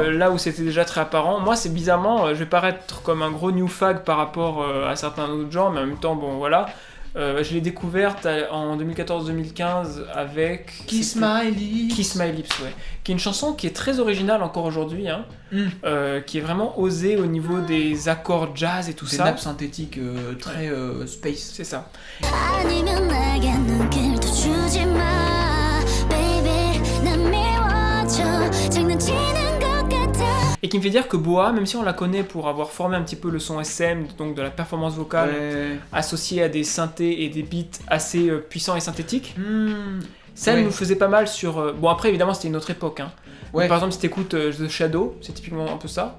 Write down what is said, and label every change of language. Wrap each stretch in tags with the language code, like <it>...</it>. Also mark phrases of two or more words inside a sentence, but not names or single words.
<fr>Là où c'était déjà très apparent, moi c'est bizarrement, je vais paraître comme un gros</fr> <en>new fag</en> <fr>par rapport à certains autres gens, mais en même temps bon voilà, je l'ai découverte en 2014-2015 avec... Kiss c'était- My Lips. Kiss My Lips, ouais. Qui est une chanson qui est très originale encore aujourd'hui, hein, qui est vraiment osée au niveau des accords jazz et tout Des ça. nappes synthétiques très space. C'est ça.</fr> <ko>아니면 내게 눈길도 주지 마 baby 난 미워져 장난치는 것 같아</ko> <fr>Et qui me fait dire que Boa, même si on la connaît pour avoir formé un petit peu le son SM, donc de la performance vocale, Ouais. associée à des synthés et des beats assez puissants et synthétiques, ça Ouais. elle nous faisait pas mal sur... Bon après évidemment c'était une autre époque, hein. Ouais. Donc, par exemple si t'écoutes The Shadow, c'est typiquement un peu ça.</fr>